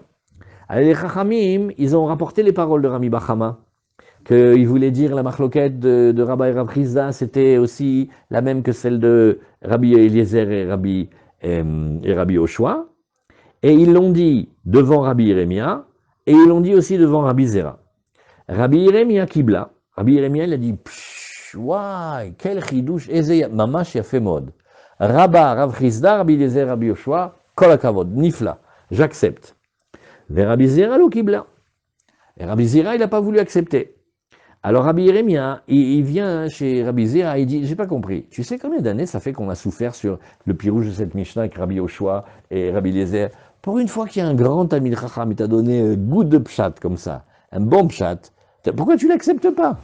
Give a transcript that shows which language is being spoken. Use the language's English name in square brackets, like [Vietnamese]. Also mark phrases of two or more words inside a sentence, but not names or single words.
[French] Alors les Chachamim, ils ont rapporté les paroles de Rabbi Bachama, qu'il voulait dire la marloquette de Rabbi et Rav Rizda, c'était aussi la même que celle de Rabbi Eliezer et Rabbi Yoshua. Et ils l'ont dit devant Rabbi Yeremia, et ils l'ont dit aussi devant Rabbi Zera. Rabbi Yeremia Kibla, Rabbi Yeremia, il a dit, Waouh, quel chidouche, [Hebrew] ממש יפה מאוד. Rabba, Rav Rizda, Rabbi Eliezer, Rabbi Yoshua, כל הכבוד, נפלא, [French] j'accepte. Mais Rabbi Zera [Hebrew] לא קיבלה. [French] Et Rabbi Zera, il n'a pas voulu accepter. Alors Rabbi Yeremia, il vient chez Rabbi Zera, il dit, j'ai pas compris, tu sais combien d'années ça fait qu'on a souffert sur le pirouge de cette Mishnah avec Rabbi Yoshua et Rabbi Eliezer? Pour une fois qu'il y a un grand [Hebrew] תלמיד חכם, [French] il t'a donné un goût de pshat comme ça, un bon pshat, pourquoi tu l'acceptes pas?